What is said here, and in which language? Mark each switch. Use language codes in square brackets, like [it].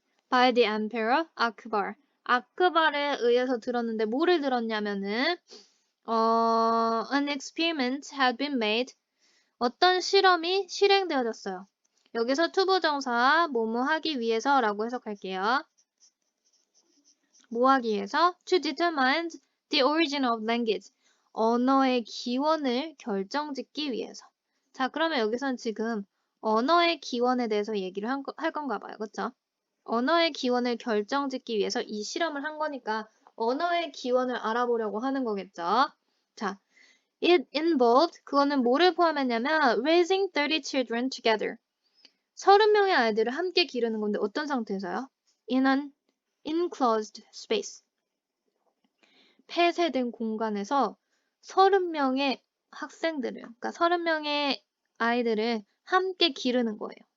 [en] by the emperor Akbar. [ko] 아크발에 의해서 들었는데 뭐를 들었냐면은 [en] an experiment had been made. [ko] 어떤 실험이 실행되어졌어요. 여기서 투부정사 뭐뭐 하기 위해서라고 해석할게요. 뭐 하기 위해서? [en] To determine the origin of language. [ko] 언어의 기원을 결정짓기 위해서. 자, 그러면 여기선 지금 언어의 기원에 대해서 얘기를 할 건가 봐요. 그쵸? 언어의 기원을 결정짓기 위해서 이 실험을 한 거니까 언어의 기원을 알아보려고 하는 거겠죠. [en] 자, it involved, [ko] 그거는 뭐를 포함했냐면 [en] raising 30 children together. [ko] 30명의 아이들을 함께 기르는 건데 어떤 상태에서요? [en] In an enclosed space. [ko] 폐쇄된 공간에서 30명의 학생들을, 그러니까 30명의 아이들을 함께 기르는 거예요.